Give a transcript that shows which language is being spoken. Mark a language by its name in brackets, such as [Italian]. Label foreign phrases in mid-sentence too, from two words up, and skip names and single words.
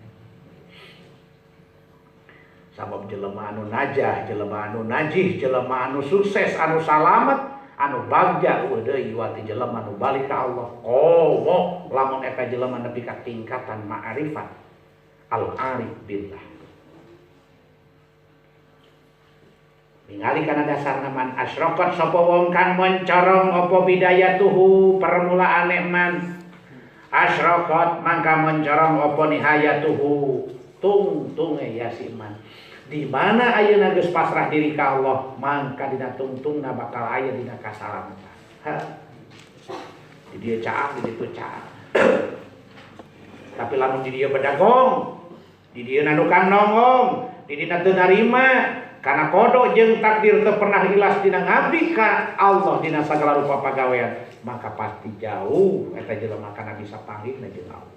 [Sundanese] Sabab jelema anu najah, jelema anu najih, jelema anu sukses, anu salamet, anu bagja deui wati jelema anu balik ka Allah. Oh, lamun eta jelema nepi ka tingkatan [Arabic] معرفة العارف بالله. [Sundanese] Ningali kana dasarna [Arabic] من أشرقت [Javanese] sapa wong kang mencorong apa bidayatuhu permulaane man. Asyraqat mangka mencorong apa nihayatuhu tungtunge ya si man. [Sundanese] Di mana ayeuna geus pasrah diri ka Allah mangka dina tungtungna bakal aya dina kasalamatan. Di dieu caang di ditu caang. Tapi lamun di dieu bedagong, di dieu nandukang nongong, di dina teu narima kana kodok jeung takdir teu pernah ilas dina ngabdi ka Allah dina sagala rupa pagawean, maka pasti jauh eta jelema kana bisa panggihna jeung Allah.